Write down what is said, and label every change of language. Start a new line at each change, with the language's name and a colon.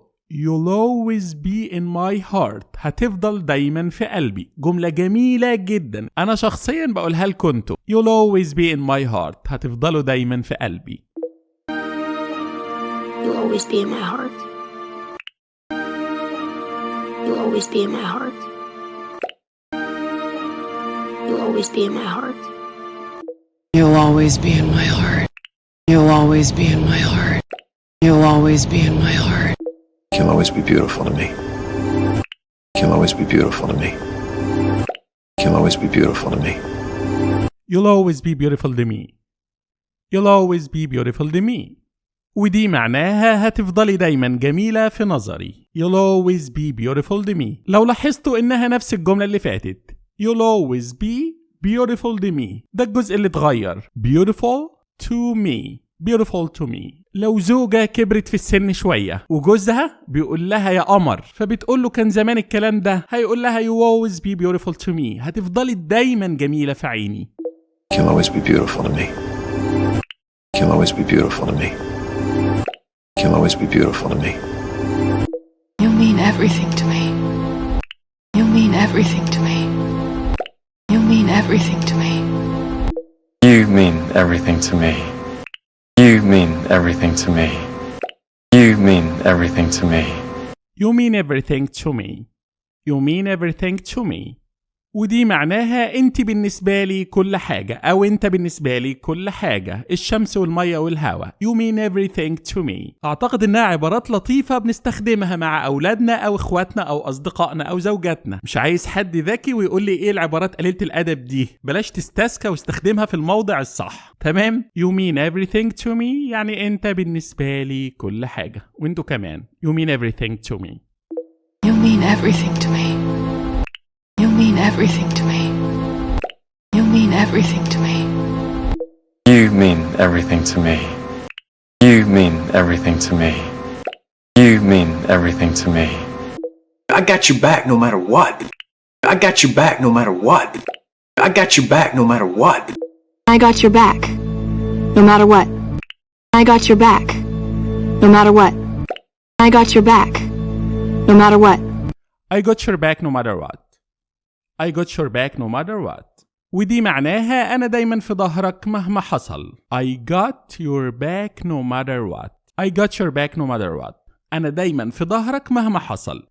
English: You'll always be in my heart.
Arabic: هتفضل دايما في قلبي. جملة جميلة جدا أنا شخصيا بقولها لكم انتوا.
English: You'll always be in my heart.
Arabic: هتفضلوا دايما في قلبي.
English: You'll always be in my heart. You'll always be in my heart. You'll always be in my heart. You'll always be in my heart. You'll always be in my heart. You'll always be in my heart. You'll always be beautiful to me. You'll always be beautiful to me. You'll always be beautiful to me. You'll always be beautiful to me. You'll always be beautiful to me.
Arabic: ودي معناها هتفضلي دايما جميلة في نظري.
English: You'll always be beautiful to me.
Arabic: لو لاحظتوا إنها نفس الجملة اللي فاتت.
English: You'll always be beautiful to me.
Arabic: ده الجزء اللي اتغير.
English: Beautiful to me. Beautiful to me.
Arabic: لو زوجة كبرت في السن شوية وجوزها بيقول لها يا قمر فبتقول له كان زمان الكلام ده هيقول لها
English: You always be beautiful to me.
Arabic: هتفضلي دايما جميلة في عيني.
English: You'll always be beautiful to me. You'll always be beautiful to me. You'll always be beautiful to me. You mean everything to me. You mean everything to me. You mean everything to me. You mean everything to me. You mean everything to me. You mean everything to me. You mean everything to me. You mean everything to me.
Arabic: ودي معناها انت بالنسبة لي كل حاجة او انت بالنسبة لي كل حاجة. الشمس والمية والهواء.
English: You mean everything to me.
Arabic: اعتقد انها عبارات لطيفة بنستخدمها مع اولادنا او اخواتنا او اصدقائنا او زوجاتنا. مش عايز حد ذكي ويقول لي ايه العبارات قليلة الادب دي. بلاش تستسكى واستخدمها في الموضع الصح. تمام؟
English: You mean everything to me
Arabic: يعني انت بالنسبة لي كل حاجة. وانتوا كمان.
English: You mean everything to me. You mean everything to me. You mean everything to me. You mean everything to me. You mean everything to me. You mean everything to me. You mean everything to me. I got your back no matter what. I got your back no matter what. I got your back no matter what. I got your back. No matter what. I got your back. No matter what. I got your back. No matter what. I got your back no matter what. I got your back no matter what.
Arabic: ودي معناها أنا دايما في ظهرك مهما حصل.
English: I got your back no matter what. I got your back no matter what.
Arabic: أنا دايما في ظهرك مهما حصل.